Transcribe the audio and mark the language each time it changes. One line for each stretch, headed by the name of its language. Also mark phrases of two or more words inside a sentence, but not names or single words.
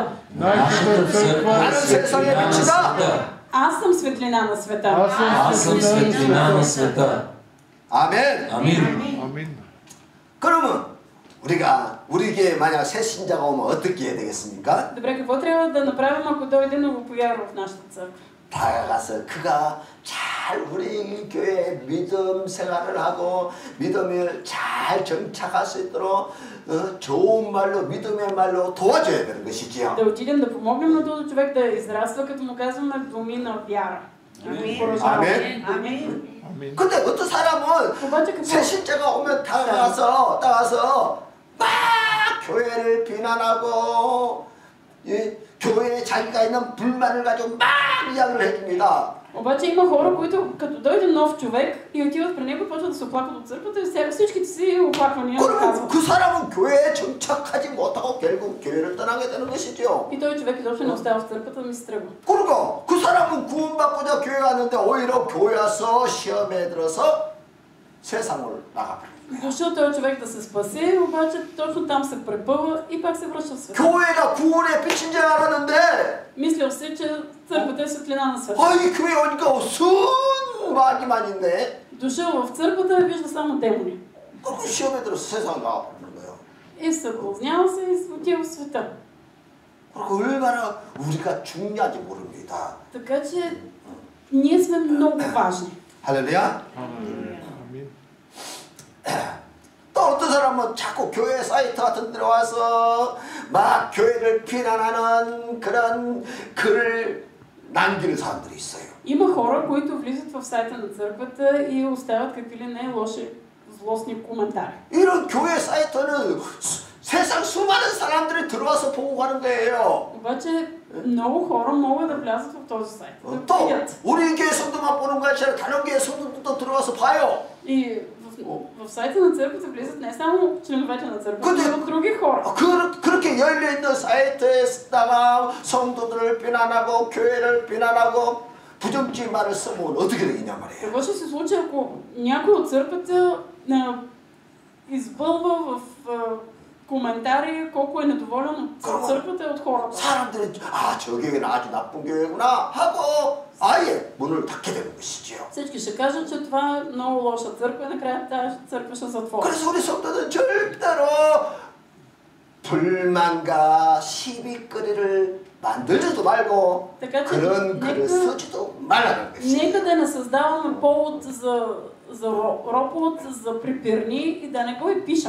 Bulgarian: Нашата църква е светлина на света. Аз съм светлина на света. Аз съм светлина на света.
Korean: 아멘.
Bulgarian: Амин.
Korean: 아멘. 그러면 우리 교회에 만약 새 신자가 오면 어떻게 해야 되겠습니까?
Bulgarian: Добре, какво трябва да направим, ако дойде новопоярва в нашата църква?
Korean: 다가가서 그가 잘 우리 교회에 믿음 생활을 하고 믿음을 잘 정착할 수 있도록 좋은 말로 믿음의 말로 도와줘야 되는 것이지요.
Bulgarian: Да отидем да помогнем на този човек да израства, като му казваме думи на вяра.
Korean: 아멘. 아멘. 아멘. 근데 어떤 사람은
Bulgarian: обаче какво?
Korean: 새 신자가 오면 다가가서 막 교회를 비난하고 교회에 자기가 있는 불만을 가지고 막 이야기를 해줍니다.
Bulgarian: Обаче има хора, които като дойде нов човек и отиват при него, почват да се оплакват от църквата и всичките си оплаквания
Korean: 그러면
Bulgarian: казват.
Korean: 그 사람은 교회에 정착하지 못하고 결국 교회를 떠나게 되는 것이죠.
Bulgarian: И този човек изобщо не остава в църквата, да ми се тръгва.
Korean: 그러니까 그 사람은 구원받고자 교회 갔는데 오히려 교회 와서 시험에 들어서 세상을 나가버려요.
Bulgarian: Дошъл този човек да се спаси, обаче точно там се препъва и пак се връща в света.
Korean: 교회가 구원의 빛인 줄 알았는데
Bulgarian: Мислил си, че църквата е светлина на света.
Korean: 아이 교회 오니까 순마귀만 있네.
Bulgarian: Дошъл в църквата и вижда само демони.
Korean: 그리고 시험에 들어서 세상을 나가버리는 거예요.
Bulgarian: И съблазнява се и отива в света.
Korean: 그리고 얼마나 우리가 중요한지 모릅니다.
Bulgarian: Така че ние сме много важни.
Korean: 할렐루야. 아멘. 또 어떤 사람은 자꾸 교회 사이트 같은 데 와서 막 교회를 비난하는 그런 글을 남기는 사람들이 있어요.
Bulgarian: Има хора, които влизат в сайта на църквата и оставят какви ли не лоши, злостни коментари.
Korean: 이런 교회 사이트는 세상 수많은 사람들이 들어와서 보고 가는 거예요.
Bulgarian: обаче много хора могат да влязат в този сайт. Да
Korean: 또
Bulgarian: видят.
Korean: 우리 교회 성도만 보는 것이 아니라 다른 교회 성도들도 들어와서 봐요.
Bulgarian: И в сайта на църквата влизат не само членовете на църквата,
Korean: 근데-
Bulgarian: но и други хора.
Korean: 그렇게 열려있는 사이트에다가 성도들을 비난하고 교회를 비난하고 부정적인 말을 쓰면 어떻게 되겠냐 말이에요.
Bulgarian: Какво ще се случи, ако някой от църквата избълва в коментари колко е недоволен от църквата и от хората?
Korean: 사람들이 저 교회는 아주 나쁜 교회구나 하고 아예 문을 닫게 되는 것이지요.
Bulgarian: Всички ще кажат, че това е много лоша църква и накрая тази църква ще затвори.
Korean: 그래서 우리 성도들은 절대로 불만과 시비거리를 만들지도 말고
Bulgarian: Така че
Korean: 그런 글을 쓰지도 말라는 것이에요.
Bulgarian: нека да не създаваме повод за ропот, за препирни и да не го и пишем.